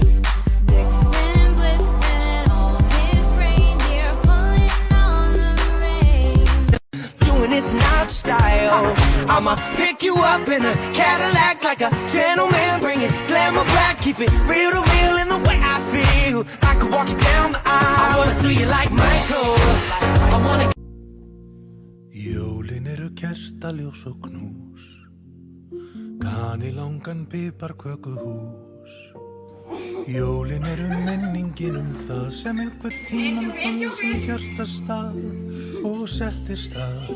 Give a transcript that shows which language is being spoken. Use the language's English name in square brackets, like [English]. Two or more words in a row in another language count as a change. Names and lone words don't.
[English] Vixen and Blitzen and all his reindeer pulling on the rein. Doing it's not style. I'ma pick you up in a Cadillac like a gentleman, bring it glamour back, keep it real to real in the way I feel. I could walk you down the aisle. I wanna do you like Michael. I wanna. [Icelandic] Jólin eru kertaljós og knús, kanilangan piparkökuhús. Jólin eru menningin það sem einhvern tímann fann sem hjartastað og settist að.